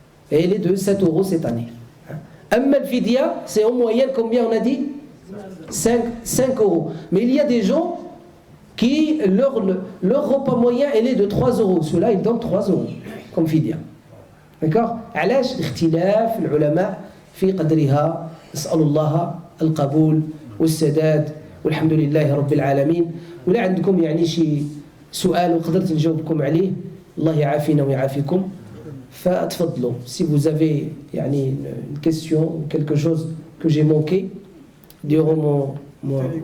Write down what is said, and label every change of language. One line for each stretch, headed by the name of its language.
French: Et elle est de 7 euros cette année. Amma al-fidya, c'est en moyenne combien on a dit? 5 euros. Mais il y a des gens qui, leur repas moyen, elle est de 3 euros. Ceux-là, ils donnent 3 euros comme fidya. D'accord?
Arabic: علاش اختلاف العلماء في قدرها. نسأل الله القبول والسداد والحمد لله رب العالمين. ولا عندكم يعني شي سؤال وقدرت نجاوبكم عليه الله يعافينا ويعافيكم فتفضلوا.
French: Si vous avez يعني une question ou quelque chose que j'ai manqué durant mon